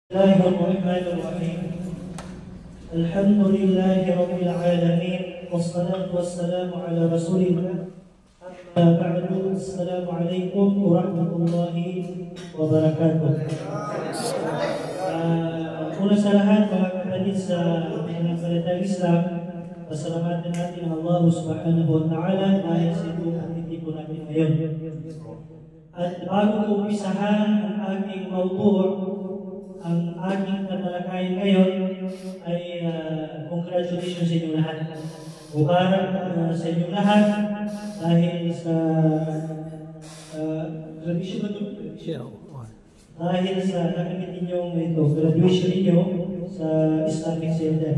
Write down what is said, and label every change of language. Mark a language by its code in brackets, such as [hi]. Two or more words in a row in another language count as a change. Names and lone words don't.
[ar] الله الرحمن الرحيم. الحمد لله رب العالمين والصلاة والسلام على رسول الله. أما بعد، السلام عليكم ورحمة الله wabarakatuh. [tl] Una sa lahat, mga kapatid sa pananampalatayang Islam, pasalamatan natin ang [ar] الله سبحانه وتعالى [tl] dahil sa itong pagtitipon natin ngayon. At bago ko umpisahan ang aking mawdu', ang aking tatalakayin ngayon ay congratulations sa inyo lahat. Mubarak sa inyo lahat dahil sa dahil sa nakamit ninyong graduation ninyo sa Islamic Center.